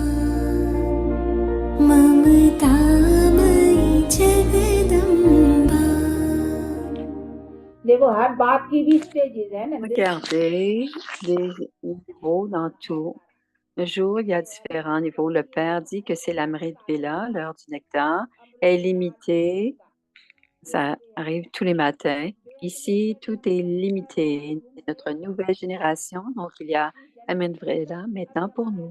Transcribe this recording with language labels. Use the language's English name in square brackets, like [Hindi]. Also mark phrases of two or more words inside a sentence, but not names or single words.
[Hindi] ममता मई जगदम्बा। देखो हर बात की भी स्टेजेस है ना। [French] Regardez les niveaux dans tout. jour, il y a différents niveaux. Le Père dit que c'est l' [Hindi] अमृत वेला, [French] l'heure du nectar, est limitée. Ça arrive tous les matins. Ici, tout est limité. C'est notre nouvelle génération, donc il y a [Hindi] अमृत वेला [French] maintenant pour nous.